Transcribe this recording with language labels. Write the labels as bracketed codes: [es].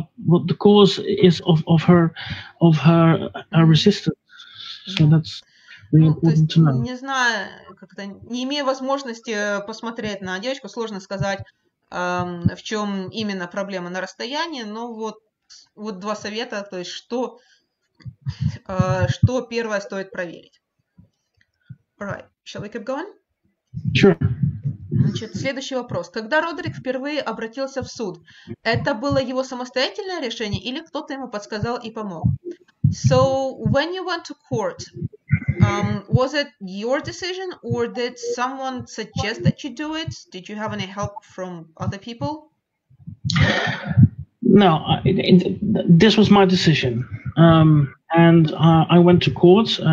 [en] What the cause is of her resistance. So that's really important to know. [ru] Не знаю, как-то не имея возможности посмотреть на девочку, сложно сказать, в чем именно проблема на расстоянии, но вот два совета, то есть что первое стоит проверить. [en] Alright, shall we keep going? Sure. [ru] Значит, следующий вопрос. Когда Родерик впервые обратился в суд, это было его самостоятельное решение или кто-то ему подсказал и помог? [en] So, when you went to court, was it your decision or did someone suggest that you do it? Did you have any help from other people? No, this was my decision. And I went to court.